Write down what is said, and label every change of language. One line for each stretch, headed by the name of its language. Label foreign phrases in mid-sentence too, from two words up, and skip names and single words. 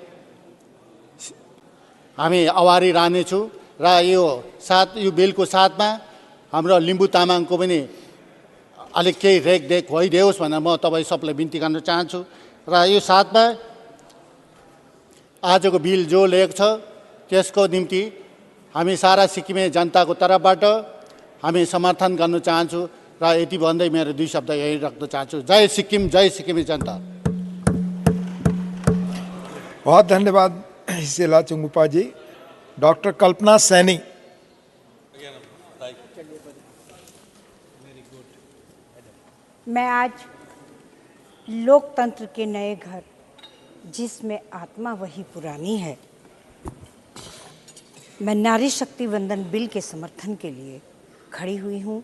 Nepali: हामी अगाडि रहनेछु र यो बिलको साथमा हाम्रो लिम्बू तामाङको पनि अलिक केही रेखदेख भइदियोस् भनेर म तपाईँ सबलाई बिन्ती गर्न चाहन्छु। र यो साथमा आजको बिल जो लेख छ त्यसको निम्ति हामी सारा सिक्किमे जनताको तर्फबाट हामी समर्थन गर्न चाहन्छु र यति भन्दै मेरो 2 शब्द यही राख्न चाहन्छु। जय सिक्किम, जय सिक्किमे जनता।
Hindi: बहुत धन्यवाद हिसेला चुंगुपा जी। डॉक्टर कल्पना सैनी। मैं आज लोकतंत्र के नए घर, जिसमें आत्मा वही पुरानी है, मैं नारी शक्ति वंदन बिल के समर्थन के लिए खड़ी हुई हूँ।